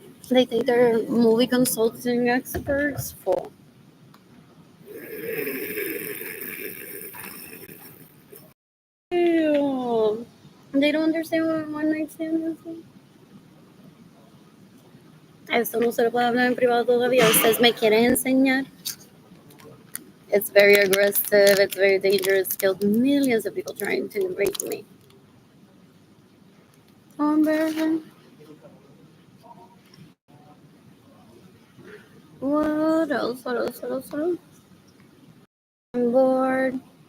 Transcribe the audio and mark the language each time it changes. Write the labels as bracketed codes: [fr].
[en] They think they're movie consulting experts. Full. Ew. They don't understand what one night stand is. [es] Eso no se lo puedo hablar en privado todavía. Ustedes me quieren enseñar. [en] It's very aggressive. It's very dangerous. Killed millions of people trying to rape me. Oh, embarrassing. What else? What else? What else? What else? I'm bored.